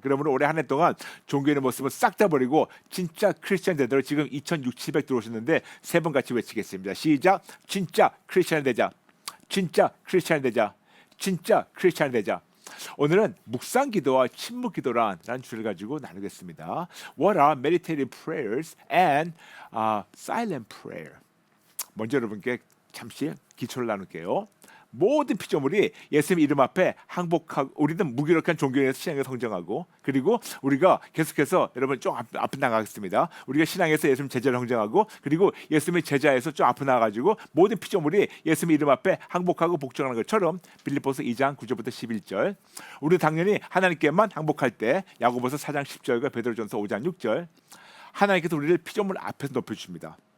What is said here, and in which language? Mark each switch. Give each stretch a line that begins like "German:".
Korean: 그러므로 올해 한 해 동안 종교의 모습을 싹 다 버리고 진짜 크리스찬 되도록 지금 2,600 들어오셨는데 세 번 같이 외치겠습니다. 시작. 진짜 크리스찬이 되자. 진짜 크리스찬이 되자. 진짜 크리스찬이 되자. 오늘은 묵상 기도와 침묵 기도라는 주제를 가지고 나누겠습니다.
English: What are meditative prayers and silent prayer?
Korean: 먼저 여러분께 잠시 기초를 나눌게요. 모든 피조물이 예수님 이름 앞에 항복하고 우리는 무기력한 종교에서 신앙에서 성장하고 그리고 우리가 계속해서 여러분 좀 앞으로 나가겠습니다. 우리가 신앙에서 예수님 제자를 성장하고 그리고 예수님의 제자에서 좀 앞으로 나가가지고 모든 피조물이 예수님 이름 앞에 항복하고 복종하는 것처럼 빌립보서 2장 9절부터 11절 우리 당연히 하나님께만 항복할 때 야고보서 4장 10절과 베드로전서 5장 6절 하나님께서 우리를 피조물 앞에서 높여주십니다.